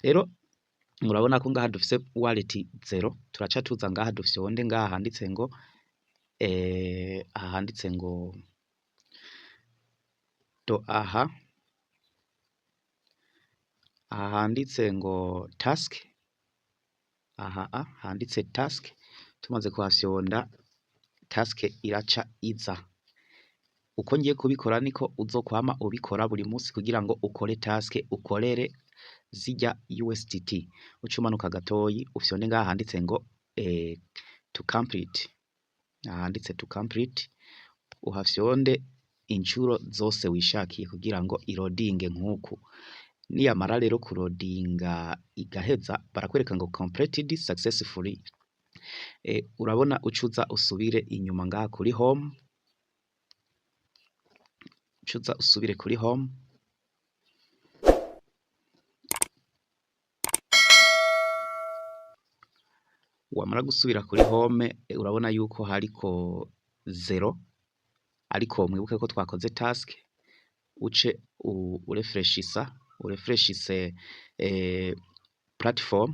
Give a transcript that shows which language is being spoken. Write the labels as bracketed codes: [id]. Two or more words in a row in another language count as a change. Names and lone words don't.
[rn] Sawa, rero murabona ko ngaha dufise wallet 0 turaca tuza ngaha dufyonde ngaha handitse ngo handitse ngo aha handitse ngo task, handitse task, tumaze kuhafyonda task iraca iza. Uko ngiye kubikora niko uzokwama ubikora buri munsi kugira ngo ukore task ukorere zijya USDT. Ucumanuka gatoyi ufyonde ngaha handitse ngo [en] to complete, [rn] handitse [en] to complete, [rn] uhafyonde inshuro zose wishakiye kugira ngo irodinge nk'uku. Niyamara rero kurodinga igaheza barakwereka ngo completed successfully. Urabona ucuza usubire inyuma ngaha kuri home, ucuza usubire kuri home, wamara gusubira kuri home urabona yuko hariko 0, ariko mwibuke ko twakoze task, uce urefreshise platform.